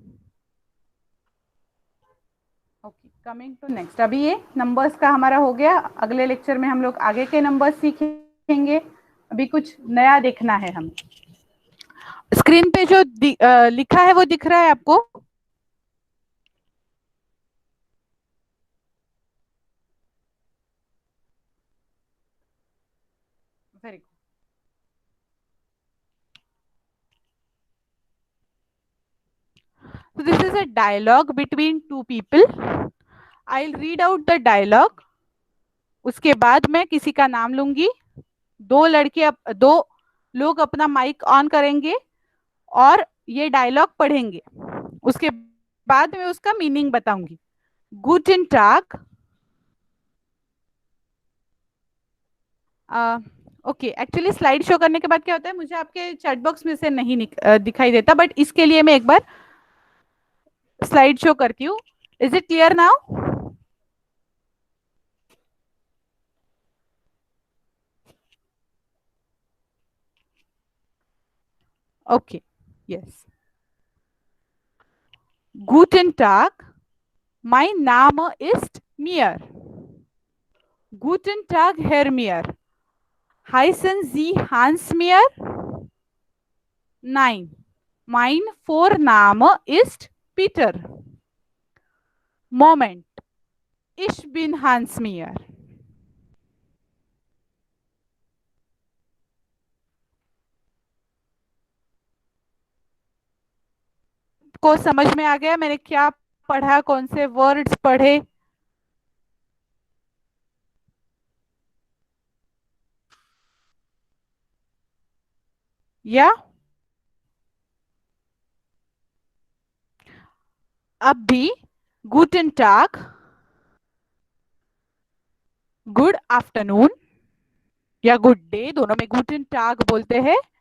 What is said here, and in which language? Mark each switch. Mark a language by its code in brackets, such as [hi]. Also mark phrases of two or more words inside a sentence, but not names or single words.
[en] OK, coming to next. [hi] अभी ये नंबर्स का हमारा हो गया, अगले लेक्चर में हम लोग आगे के नंबर्स सीखेंगे। अभी कुछ नया देखना है हमें। स्क्रीन पे जो लिखा है वो दिख रहा है आपको? [en] very good. So this is a dialogue between two people. I'll read out the dialogue. [hi] उसके बाद मैं किसी का नाम लूंगी, दो लोग अपना माइक ऑन करेंगे और ये डायलॉग पढ़ेंगे। उसके बाद मैं उसका मीनिंग बताऊंगी। [de] Guten Tag, [hi] ओके, एक्चुअली [en] slide show [hi] करने के बाद क्या होता है, मुझे आपके [en] chat box [hi] में से नहीं दिखाई देता, बट इसके लिए मैं एक बार [en] slide show [hi] करती हूँ. [en] Is it clear now? OK, yes. [de] Guten Tag, mein Name ist Mir. Guten Tag, Herr Mir. Heißen Sie Hans Mir? Nein, mein Vorname ist Peter. Moment, ich bin Hans Mir. [hi] को समझ में आ गया मैंने क्या पढ़ा, कौन से वर्ड्स पढ़े? या अब भी [de] Guten Tag, [en] good afternoon [hi] या [en] good day, [hi] दोनों में [de] Guten Tag [hi] बोलते हैं.